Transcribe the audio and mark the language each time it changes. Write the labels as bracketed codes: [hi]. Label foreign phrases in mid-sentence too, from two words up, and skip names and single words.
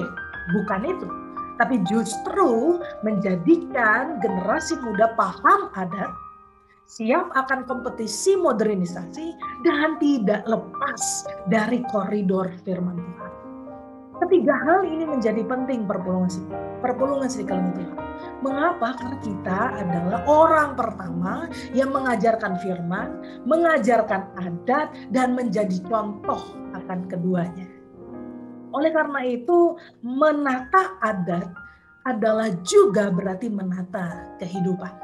[id] Bukan itu. Tapi justru menjadikan generasi muda paham adat, siap akan kompetisi modernisasi, dan tidak lepas dari koridor firman Tuhan. Ketiga hal ini menjadi penting [btx] perpulungan seni kelengi [id] Tuhan. Mengapa? Karena kita adalah orang pertama yang mengajarkan firman, mengajarkan adat, dan menjadi contoh akan keduanya. Oleh karena itu, menata adat adalah juga berarti menata kehidupan.